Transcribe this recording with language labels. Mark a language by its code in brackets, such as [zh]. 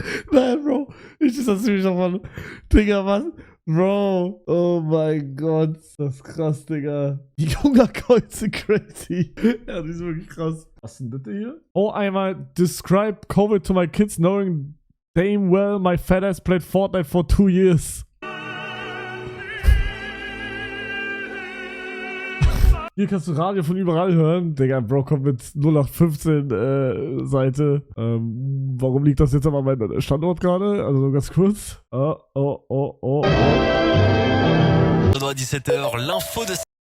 [de] Nein, Bro. Ich distanziere mich davon. Digga, was? Bro. Oh mein Gott. Das ist krass, Digga. Die Hungerkreuze crazy. Ja, die sind wirklich krass. Was ist denn das hier? Oh, einmal [en] describe COVID to my kids knowing damn well my fat ass played Fortnite for 2 years. [de] Hier kannst du Radio von überall hören. Digga, Bro kommt mit 0815 Seite. Warum liegt das jetzt aber an meinem Standort gerade? Also nur ganz kurz. Oh. [fr] 17h, l'info de...